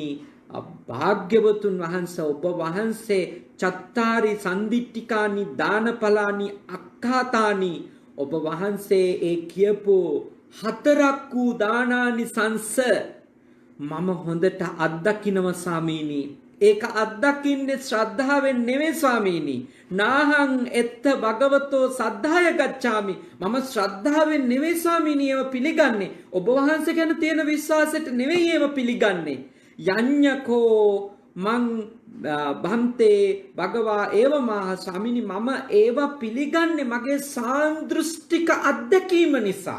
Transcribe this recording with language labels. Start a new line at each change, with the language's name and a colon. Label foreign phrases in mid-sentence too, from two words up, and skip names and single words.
Sinhala: භාග්‍යවතුන් වහන්සේ ඔබ වහන්සේ
Pali: චත්තාරි සන්දිට්ඨිකානි දානපලානි අක්ඛාතානි
Sinhala: ඔබ වහන්සේ ඒ කියපු 4ක් වූ දානානිසංස මම හොඳට අත්දකින්නවා ස්වාමීනි. ඒක අත්දකින්නේ ශ්‍රද්ධාවෙන් නෙවෙයි ස්වාමීනි.
Pali: නාහං එත්ත භගවතෝ සද්ධාය ගච්ඡාමි.
Sinhala: මම ශ්‍රද්ධාවෙන් නෙවෙයි ස්වාමීනි ඒව පිළිගන්නේ. ඔබ වහන්සේ ගැන තියෙන විශ්වාසයට නෙවෙයි ඒව පිළිගන්නේ.
Pali: යඤ්ඤකෝ මං භන්තේ භගවා ඒව මහ
Sinhala: ස්වාමීනි මම ඒව පිළිගන්නේ මගේ සාන්දෘෂ්ටික අත්දැකීම නිසා.